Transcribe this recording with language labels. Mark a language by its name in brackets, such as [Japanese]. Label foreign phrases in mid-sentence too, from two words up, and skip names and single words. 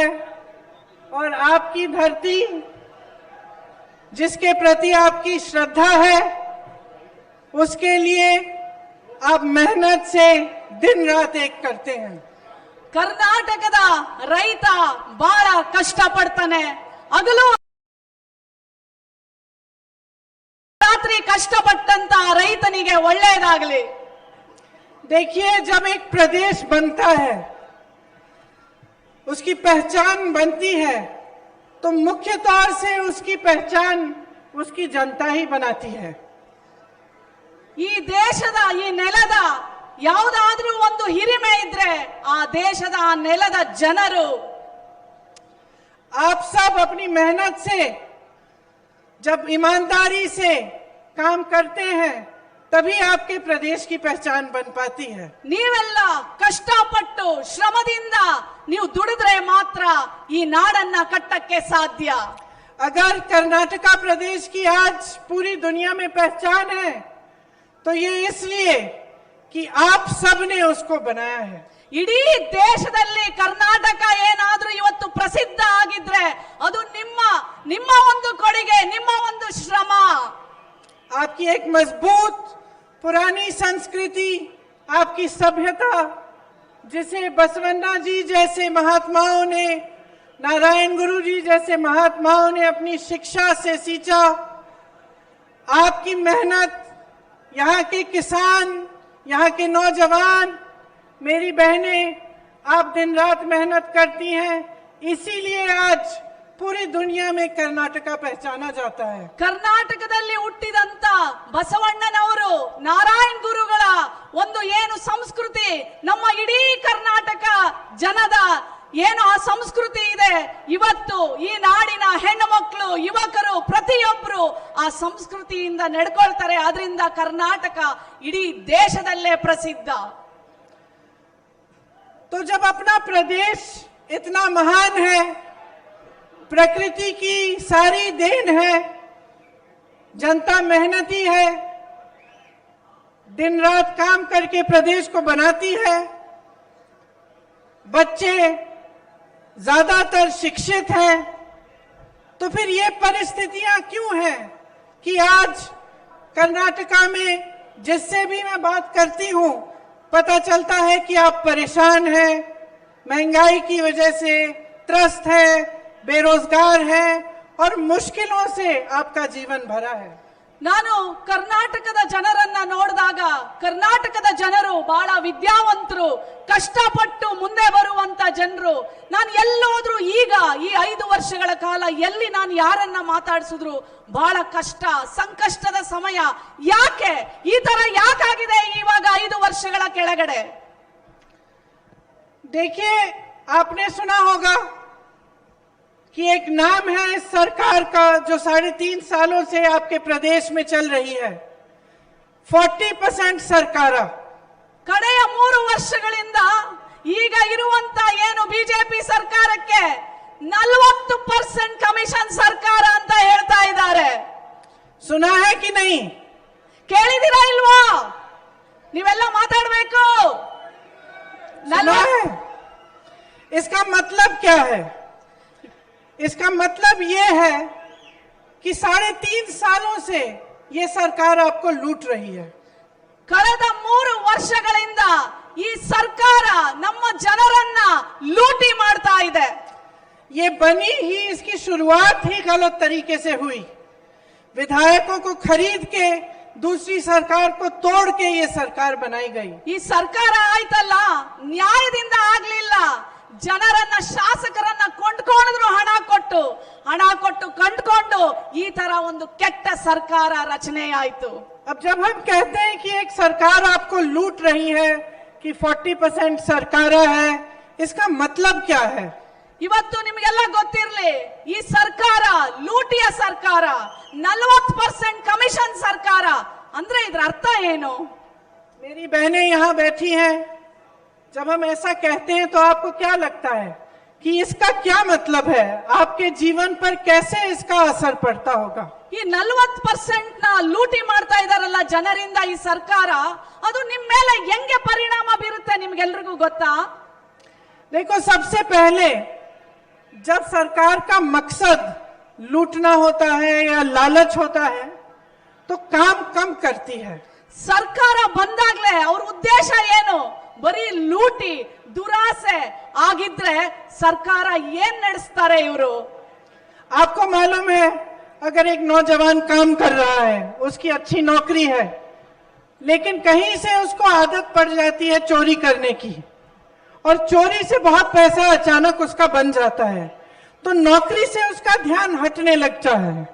[Hindi] और आपकी धरती, जिसके प्रति आपकी श्रद्धा है, उसके लिए आप मेहनत से दिन रात एक करते हैं। [Kannada] ಕರ್ನಾಟಕದ ರೈತ ಬಹಳ ಕಷ್ಟ ಪಡ್ತಾನೆ, ಹಗಲು ರಾತ್ರಿ ಕಷ್ಟಪಟ್ಟಂತ ರೈತನಿಗೆ ಒಳ್ಳೆಯದಾಗಲಿ। [Hindi] देखिए, जब एक प्रदेश बनता है, उसकी पहचान बनती है, तो मुख्य तौर से उसकी पहचान उसकी जनता ही बनाती है। [Kannada] ಈ ದೇಶದ ಈ ನೆಲದ ಯಾವುದಾದ್ರೂ ಒಂದು ಹಿರಿಮೆ ಇದ್ರೆ ಆ ದೇಶದ ಆ ನೆಲದ ಜನರು। [Hindi] आप सब अपनी मेहनत से, जब ईमानदारी से काम करते हैं, तभी आपके प्रदेश की पहचान बन पाती है। [Kannada] ನೀವೆಲ್ಲ ಕಷ್ಟಪಟ್ಟು ಶ್ರಮದಿಂದ ನೀವು ದುಡಿದ್ರೆ ಮಾತ್ರ ಈ ನಾಡನ್ನ ಕಟ್ಟಕ್ಕೆ ಸಾಧ್ಯ। [Hindi] अगर कर्नाटका प्रदेश की आज पूरी दुनिया में पहचान है, तो ये इसलिए कि आप सब ने उसको बनाया है। [Kannada] ಇಡೀ ದೇಶದಲ್ಲಿ ಕರ್ನಾಟಕ ಏನಾದ್ರೂ ಇವತ್ತು ಪ್ರಸಿದ್ಧ ಆಗಿದ್ರೆ ಅದು ನಿಮ್ಮ ಒಂದು ಕೊಡುಗೆ, ನಿಮ್ಮ ಒಂದು ಶ್ರಮ। [Hindi] आपकी एक मजबूत पुरानी संस्कृति, आपकी सभ्यता, जिसे बसवन्ना जी जैसे महात्माओं ने, नारायण गुरु जी जैसे महात्माओं ने अपनी शिक्षा से सींचा। आपकी मेहनत, यहाँ के किसान, यहाँ के नौजवान, मेरी बहनें, आप दिन रात मेहनत करती हैं, इसीलिए आज पूरी दुनिया में कर्नाटका पहचाना जाता है। [Kannada] ಕರ್ನಾಟಕದಲ್ಲಿ ಹುಟ್ಟಿದಂತ ಬಸವಣ್ಣನವರು, ನಾರಾಯಣ್ ಗುರುಗಳ ಒಂದು ಏನು ಸಂಸ್ಕೃತಿ, ನಮ್ಮ ಇಡೀ ಕರ್ನಾಟಕ ಜನದ ಏನು ಆ ಸಂಸ್ಕೃತಿ ಇದೆ, ಇವತ್ತು ಈ ನಾಡಿನ ಹೆಣ್ಣು ಮಕ್ಕಳು, ಯುವಕರು ಪ್ರತಿಯೊಬ್ಬರು ಆ ಸಂಸ್ಕೃತಿಯಿಂದ ನಡ್ಕೊಳ್ತಾರೆ. ಅದರಿಂದ ಕರ್ನಾಟಕ ಇಡೀ ದೇಶದಲ್ಲೇ ಪ್ರಸಿದ್ಧ। [Hindi] तो जब अपना प्रदेश इतना महान है, प्रकृति की सारी देन है, जनता मेहनती है, दिन रात काम करके प्रदेश को बनाती है, बच्चे ज्यादातर शिक्षित हैं, तो फिर ये परिस्थितियां क्यों हैं कि आज कर्नाटका में जिससे भी मैं बात करती हूं, पता चलता है कि आप परेशान हैं, महंगाई की वजह से त्रस्त है, बेरोजगार है और मुश्किलों से आपका जीवन भरा है। [Kannada] ನಾನು ಕರ್ನಾಟಕದ ಜನರನ್ನ ನೋಡಿದಾಗ ಕರ್ನಾಟಕದ ಜನರು ಬಹಳ ವಿದ್ಯಾವಂತರು, ಕಷ್ಟಪಟ್ಟು ಮುಂದೆ ಬರುವಂತ ಜನರು. ನಾನು ಎಲ್ಲೋದ್ರೂ ಈಗ ಈ 5 ವರ್ಷಗಳ ಕಾಲ ಎಲ್ಲಿ ನಾನು ಯಾರನ್ನ ಮಾತಾಡಿಸಿದ್ರು ಬಹಳ ಕಷ್ಟ, ಸಂಕಷ್ಟದ ಸಮಯ. ಯಾಕೆ ಈ ತರ ಯಾಕಾಗಿದೆ ಇವಾಗ 5 ವರ್ಷಗಳ ಕೆಳಗಡೆ? [Hindi] देखिए, आपने सुना होगा कि एक नाम है इस सरकार का, जो 3.5 सालों से आपके प्रदेश में चल रही है, 40% ಸರ್ಕಾರ. [Kannada] ಕಡೆಯ 3 ವರ್ಷಗಳಿಂದ ಈಗ ಇರುವಂತ ಏನು ಬಿಜೆಪಿ ಸರ್ಕಾರಕ್ಕೆ 40% ಕಮಿಷನ್ ಸರ್ಕಾರ ಅಂತ ಹೇಳ್ತಾ ಇದ್ದಾರೆ. [Hindi] सुना है कि नहीं? [Kannada] ಕೇಳಿದಿರಾ ಇಲ್ವಾ? ನೀವೆಲ್ಲ ಮಾತಾಡಬೇಕು. [Hindi] सुना है? इसका मतलब क्या है? इसका मतलब ये है कि 3.5 सालों से ये सरकार आपको लूट रही है. [Kannada] ಕಳೆದ 3 ವರ್ಷಗಳಿಂದ ಈ ಸರ್ಕಾರ ನಮ್ಮ ಜನರನ್ನ ಲೂಟಿ ಮಾಡ್ತಾ ಇದೆ. [Hindi] ये बनी ही, इसकी शुरुआत ही गलत तरीके से हुई. विधायकों को खरीद के दूसरी सरकार को तोड़ के ये सरकार बनाई गई. [Kannada] ಈ ಸರ್ಕಾರ ಆಯ್ತಲ್ಲ, ನ್ಯಾಯದಿಂದ ಆಗ್ಲಿಲ್ಲ. ಜನರನ್ನ ಶಾಸಕರನ್ನ ಕೊಂಡ್ಕೊಂಡ್ರು, ಹಣ ಕೊಟ್ಟು ಕೊಂಡ್ಕೊಂಡು ಈ ತರ ಒಂದು ಕೆಟ್ಟ ಸರ್ಕಾರ ರಚನೆ ಆಯ್ತು. [Hindi] अब जब हम कहते हैं कि एक सरकार आपको लूट रही है, कि 40% सरकार है, इसका मतलब क्या है? [Kannada] ಇವತ್ತು ನಿಮಗೆಲ್ಲ ಗೊತ್ತಿರಲಿ, ಈ ಸರ್ಕಾರ ಲೂಟಿಯ ಸರ್ಕಾರ, 40% ಕಮಿಷನ್ ಸರ್ಕಾರ ಅಂದ್ರೆ ಇದರ ಅರ್ಥ ಏನು? [Hindi] मेरी बहनें यहाँ बैठी हैं. जब हम ऐसा कहते हैं तो आपको क्या लगता है कि इसका क्या मतलब है? आपके जीवन पर कैसे इसका असर पड़ता होगा? [Kannada] ಈ 40% ನ ಲೂಟಿ ಮಾಡ್ತಾ ಇದಾರಲ್ಲ ಜನರಿಂದ ಈ ಸರ್ಕಾರ, ಅದು ನಿಮ್ಮ ಮೇಲೆ ಹೆಂಗೆ ಪರಿಣಾಮ ಬೀರುತ್ತೆ ನಿಮ್ಗೆಲ್ರಿಗೂ ಗೊತ್ತಾ? [Hindi] देखो, सबसे पहले जब सरकार का मकसद लूटना होता है या लालच होता है तो काम कम करती है. [Kannada] ಸರ್ಕಾರ ಬಂದಾಗ್ಲೇ ಅವ್ರ ಉದ್ದೇಶ ಏನು? ಬರೀ ಲೂಟಿ, ದುರಾಸೆ ಆಗಿದ್ರೆ ಸರ್ಕಾರ ಏನ್ ನಡೆಸ್ತಾರೆ ಇವರು? [Hindi] आपको मालूम है, अगर एक नौजवान काम कर रहा है, उसकी अच्छी नौकरी है, लेकिन कहीं से उसको आदत पड़ जाती है चोरी करने की, और चोरी से बहुत पैसा अचानक उसका बन जाता है, तो नौकरी से उसका ध्यान हटने लगता है.